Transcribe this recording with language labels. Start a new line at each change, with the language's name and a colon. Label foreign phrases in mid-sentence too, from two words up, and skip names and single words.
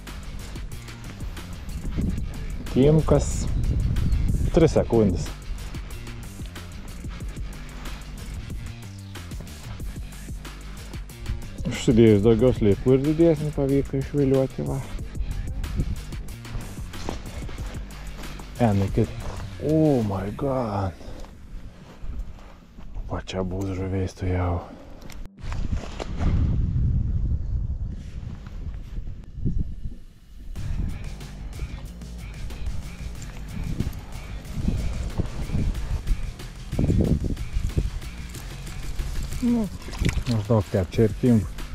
Lithuanian: Kimkas 3 sekundės. Užsidėjus daugiau sliekų ir didesnį pavyko išviliuoti, va.
English: Oh my god.
Lithuanian: Va čia bus žuviais tu jau. Nu, maždaug taip čia ir kimba.